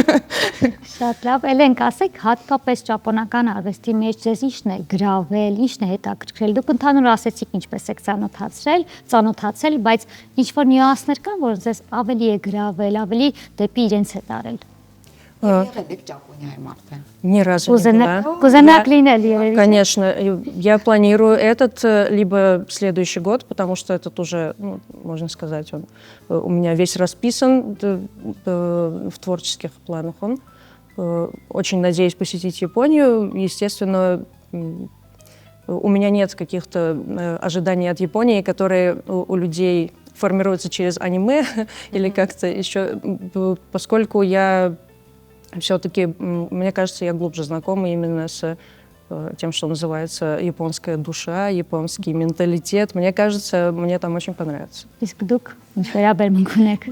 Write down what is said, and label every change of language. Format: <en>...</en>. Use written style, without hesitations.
<hy>Շատ լավ, Էլենք, ասեք հատկապես ճապոնական արվեստի մեջ ձեզ ի՞նչն է գրավել, ի՞նչն է հետաքրքրել։ Դուք ընդհանուր ասեցիք ինչպես եք ծանոթացել, բայց ինչ որ նյուանսներ կան, որ ձեզ ավելի է գրավել, ավելի դեպի իրենց է տարել։ Եղել եք Ճապոնիայում արդեն։</hy> <ru>Ни разу не была.</ru> <hy>Կուզենաք լինել երևի։</hy> <ru>Конечно, я планирую этот либо следующий год, потому что этот уже, ну, можно сказать, он у меня весь расписан в творческих планах. Он очень надеюсь посетить Японию. Естественно, у меня нет каких-то ожиданий от Японии, которые у людей формируются через аниме или как-то еще, поскольку я все-таки, мне кажется, я глубже знакома именно с тем, что называется японская душа, японский менталитет. Мне кажется, мне там очень понравится.</ru> <hy>Իսկ դուք ինչ վերաբերմունք ունեք։</hy>